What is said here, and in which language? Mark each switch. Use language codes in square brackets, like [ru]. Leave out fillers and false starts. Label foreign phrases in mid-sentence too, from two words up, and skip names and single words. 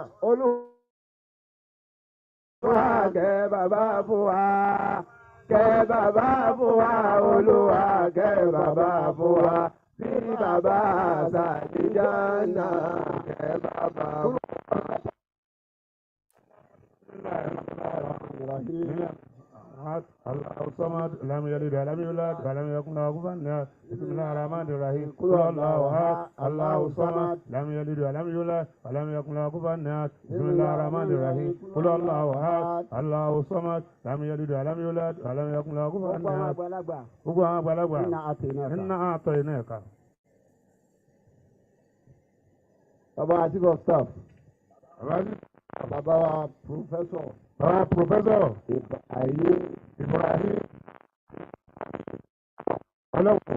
[yo] Olúwa kẹ́ bàbá fún wa. Kẹ́ bàbá fún wa Olúwa kẹ́ bàbá fún wa. Sí bàbá àṣàdíjánà kẹ́ bàbá fún wa. [ar] الله الصمد لم يلد ولم يولد ولم يكن له كفوا أحد. بسم الله الرحمن الرحيم. قل هو الله أحد. الله الصمد لم يلد ولم يولد ولم يكن له كفوا أحد. بسم الله الرحمن الرحيم. قل هو الله أحد. الله الصمد لم يلد ولم يولد ولم يكن له كفوا أحد. [yo] Gbogbo àwọn àgbàlagbà. [ar] إنا أعطيناك. [yo] Bàbá [en] Chief Staff. [yo] Bàbá wa Professor. Professor Ibrahim. Ọlọ́run